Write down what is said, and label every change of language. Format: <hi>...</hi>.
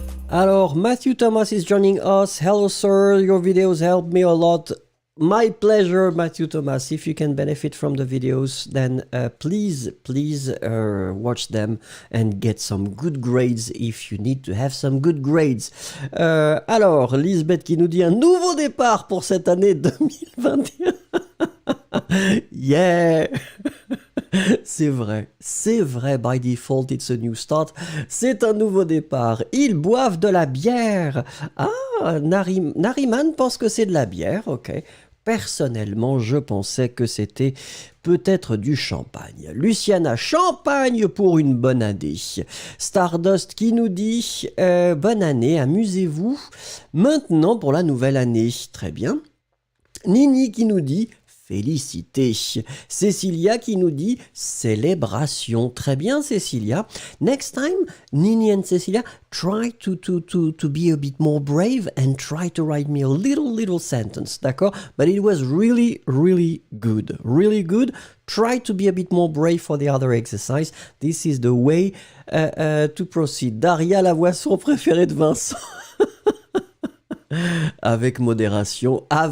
<en>Alors, Matthew Thomas is joining us. Hello, sir. Your videos help me a lot. My pleasure, Matthew Thomas. If you can benefit from the videos, then please watch them and get some good grades if you need to have some good grades.</en> <fr>Alors, Lisbeth qui nous dit un nouveau départ pour cette année 2021.</fr> <en>Yeah.</en> <fr>C'est vrai,</fr> <en>by default, it's a new start.</en> <fr>C'est un nouveau départ. Ils boivent de la bière. Ah, Nariman pense que c'est de la bière, ok. Personnellement, je pensais que c'était peut-être du champagne. Luciana, champagne pour une bonne année. Stardust qui nous dit bonne année, amusez-vous. Maintenant pour la nouvelle année. Très bien. Nini qui nous dit félicité. Cécilia qui nous dit célébration. Très bien, Cécilia.</fr> <en>Next time, Nini and Cecilia, try to be a bit more brave and try to write me a little sentence.</en> <fr>D'accord?</fr> <en>But it was really good. Really good. Try to be a bit more brave for the other exercise. This is the way to proceed.</en> <fr>Daria, la boisson préférée de Vincent. Avec modération.</fr>